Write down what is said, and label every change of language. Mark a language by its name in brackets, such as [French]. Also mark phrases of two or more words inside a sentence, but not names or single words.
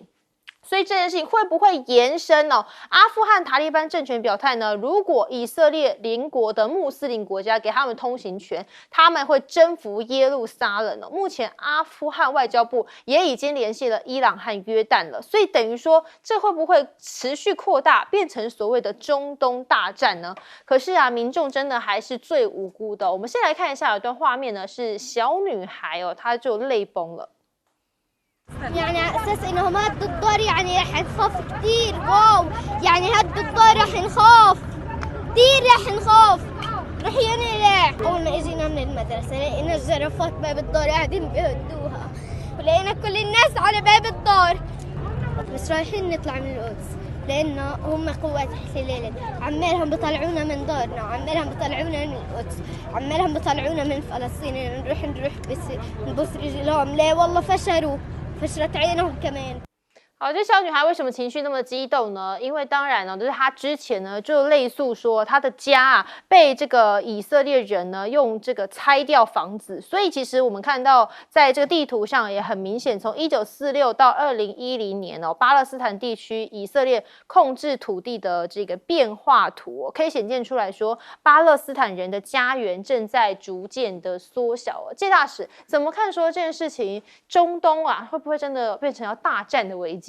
[Chinese] 所以这件事情会不会延伸阿富汗塔利班政权表态呢，如果以色列邻国的穆斯林国家给他们通行权，他们会征服耶路撒冷目前阿富汗外交部也已经联系了伊朗和约旦了，所以等于说这会不会持续扩大，变成所谓的中东大战呢？可是民众真的还是最无辜的。我们先来看一下有一段画面呢，是小女孩她就泪崩了。 [Arabic] يعني على اساس انهم هدوا الدار يعني راح نخاف كتير واو يعني هدوا الدار راح نخاف كتير راح نخاف راح ينقلع اول ما اجينا من المدرسه لقينا الجرافات باب الدار قاعدين بيهدوها ولقينا كل الناس على باب الدار بس رايحين نطلع من القدس لأن هم قوات احتلال عمالهم بيطلعونا من دارنا عمالهم بيطلعونا من القدس عمالهم بيطلعونا من فلسطين نروح بس نبص رجلهم لا والله فشلت عينهم كمان。 [Chinese] 好，这小女孩为什么情绪那么激动呢？因为当然就是她之前呢就类诉说她的家被这个以色列人呢用这个拆掉房子，所以其实我们看到在这个地图上也很明显，从1946到2010年巴勒斯坦地区以色列控制土地的这个变化图可以显现出来说，巴勒斯坦人的家园正在逐渐的缩小谢大使怎么看说这件事情，中东会不会真的变成要大战的危机？